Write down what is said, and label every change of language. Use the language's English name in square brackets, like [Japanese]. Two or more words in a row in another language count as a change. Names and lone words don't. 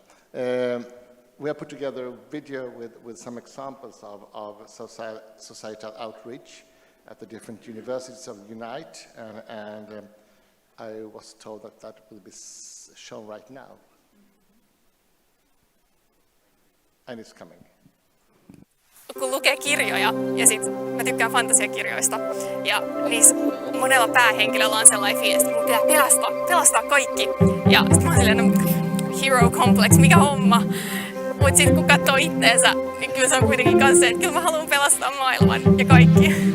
[English] We have put together a video with some examples of societal outreach at the different universities of Unite, and I was told that will be shown right now. And it's coming. [Finnish] Kun lukee kirjoja, ja sit mä tykkään fantasiakirjoista, ja niissä monella päähenkilöllä on sellainen fiilis, että mun pitää pelastaa kaikki. Ja sit mä oon silleen, [English] hero complex, [Finnish] mikä homma. Mut sit kun katsoo itteensä, niin kyllä se on kuitenkin kans se, että kyllä mä haluan pelastaa maailman ja kaikki.